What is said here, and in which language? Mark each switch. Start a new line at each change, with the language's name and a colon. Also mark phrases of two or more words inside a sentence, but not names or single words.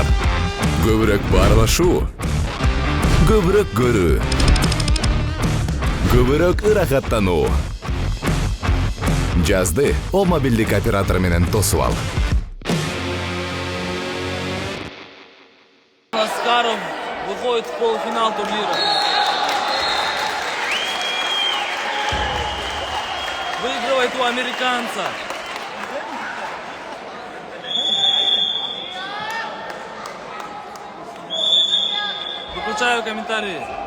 Kyrgyz: Көбүрөөк баарлашуу, көбүрөөк көрүү, көбүрөөк ырахаттануу. Жазды О мобилдик оператор менен тосуп ал.
Russian: Аскаров выходит в полуфинал турнира. Выигрывает у американца. Выключаю комментарии.